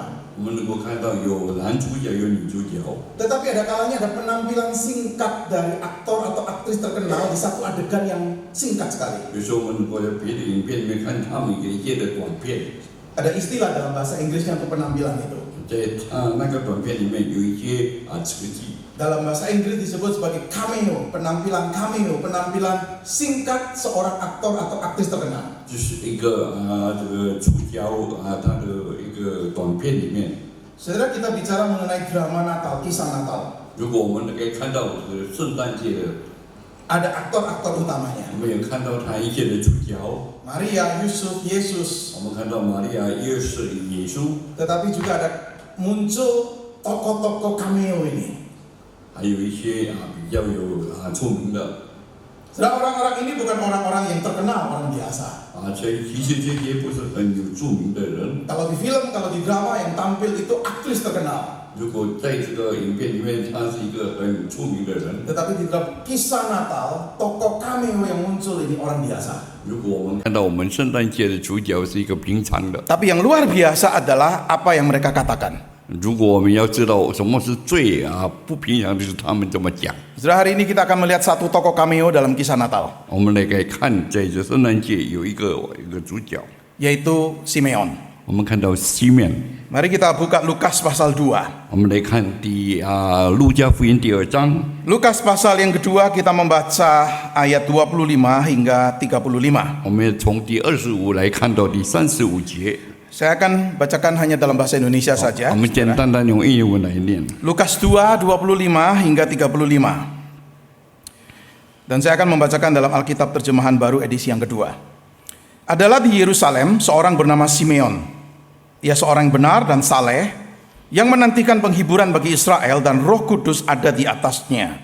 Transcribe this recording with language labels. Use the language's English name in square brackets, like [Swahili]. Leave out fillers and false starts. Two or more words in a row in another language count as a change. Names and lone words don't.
[Chinese] 我们能够看到有男主角，有女主角。 [Indonesian] Tetapi ada kalanya ada penampilan singkat dari aktor atau aktris terkenal di satu adegan yang singkat sekali. [Chinese] 有时候我们能够在别的影片里面看他们一些的短片， [Indonesian] Ada istilah dalam bahasa Inggrisnya untuk penampilan itu. [Chinese] 在那个短片里面有一些词句， [Indonesian] Dalam bahasa Inggris disebut sebagai cameo, penampilan singkat seorang aktor atau aktris terkenal. [Chinese] 就是一个这个主角他的一个短片里面。 [Indonesian] Saudara, kita bicara mengenai drama Natal, kisah Natal. [Chinese] 如果我们可以看到圣诞节的， [Indonesian] Ada aktor-aktor utamanya. [Chinese] 我们也看到他一些的主角， [Indonesian] Maria, Yusuf, Yesus. [Chinese] 我们看到玛利亚、耶稣， [Indonesian] Tetapi juga ada muncul tokoh-tokoh cameo ini. [Chinese] 还有一些比较有出名的。 [Indonesian] Saudara, orang-orang ini bukan orang-orang yang terkenal, orang biasa. [Chinese] 其实这些不是很有著名的人。 [Indonesian] Kalau di film, kalau di drama yang tampil itu aktris terkenal. [Chinese] 如果在这个影片里面，他是一个很出名的人。 [Indonesian] Tetapi di dalam kisah Natal, tokoh cameo yang muncul ini orang biasa. [Chinese] 如果我们看到我们圣诞节的主角是一个平常的， [Indonesian] Tapi yang luar biasa adalah apa yang mereka katakan. [Chinese] 如果我们要知道什么是最不平常的，是他们这么讲。 [Indonesian] Saudara, hari ini kita akan melihat satu tokoh cameo dalam kisah Natal, [Chinese] 我们来看，在这圣诞节有一个主角， [Indonesian] yaitu Simeon. [Chinese] 我们看到西面。 [Indonesian] Mari kita buka Lukas pasal 2. [Chinese] 我们来看路加福音第2章。 [Indonesian] Lukas pasal yang kedua kita membaca ayat 25 hingga 35. [Chinese] 我们从第25来看到第35节。 [Indonesian] Saya akan bacakan hanya dalam bahasa Indonesia saja. [Chinese] 我们简单的用英文来念。 [Indonesian] Lukas 2, 25 hingga 35. Dan saya akan membacakan dalam Alkitab terjemahan baru edisi yang kedua. Adalah di Yerusalem seorang bernama Simeon. Ia seorang yang benar dan saleh, yang menantikan penghiburan bagi Israel, dan Roh Kudus ada di atasnya.